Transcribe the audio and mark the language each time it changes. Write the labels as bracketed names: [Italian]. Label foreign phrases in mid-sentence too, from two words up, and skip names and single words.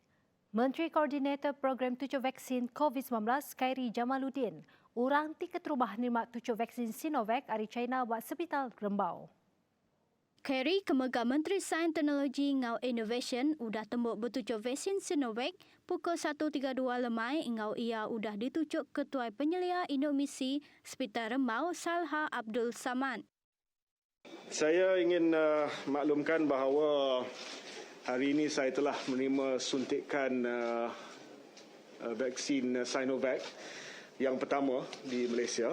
[Iban] Menteri Koordinator Program 7 Vaksin COVID-19 Khairi Jamaluddin orang tiket terubah nerima tucuk vaksin Sinovac dari China buat Hospital Rembau. Kerry Kemegar Menteri Sains Teknologi ngau Innovation udah tembuk bertucuk vaksin Sinovac pukul 1.32 lemai ngau ia udah ditucuk Ketua Penyelia Induk Misi Hospital Rembau Salha Abdul Samad. [Malay] Saya ingin maklumkan bahawa hari ini saya telah menerima suntikan vaksin Sinovac yang pertama di Malaysia.